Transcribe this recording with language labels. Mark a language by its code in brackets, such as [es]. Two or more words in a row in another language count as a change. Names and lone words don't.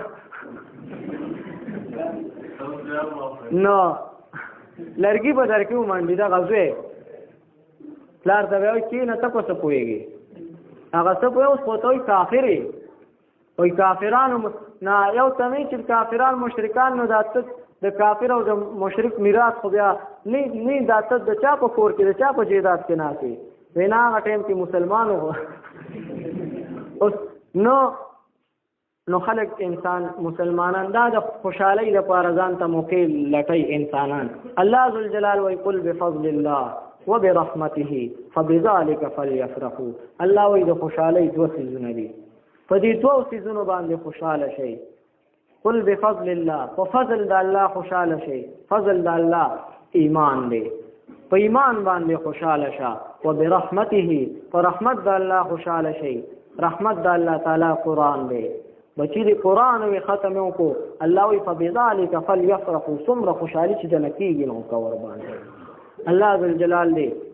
[ps] نو لرګي به در کې ومنډي دغه زوی پلار ته به وایي کښېنه ته په څه پوهېږې هغه څه پوهې اوس خو ته وایي کافر یې وایي کافرانو نه یو ته نه چې کافران مشرکان نو دا ته د کافر او د مشرک میراث خو بیا نه دا ته د چا په کور کې د چا په جیدات کې ناست وي وایي نه هغه ټایم کې مسلمان و اوس نو خلک انسان مسلمانان دا د خوشحالۍ لپاره ځان ته موقع لټوي انسانان الله ذوالجلال وایي [ar] قل بفضل الله وبرحمته فبذلك فليفرحوا [ps] الله وایي د خوشحالۍ دوه څیزونه دي په دې دوه څیزونو باندې خوشحاله شئ [ar] قل بفضل الله ففضل [ps] د الله خوشحاله شئ فضل د الله ایمان دی په ایمان باندې خوشحاله شه وبرحمته په رحمت د الله خوشحاله شئ رحمت د الله تعالی قرآن دی بچی دی قرآن وی ختم وکړو الله وی [ar] فبذلک فلیفرحوا [ps] څومره خوشحالي چې دنه کېږي نو کور باندې الله ذوالجلال دی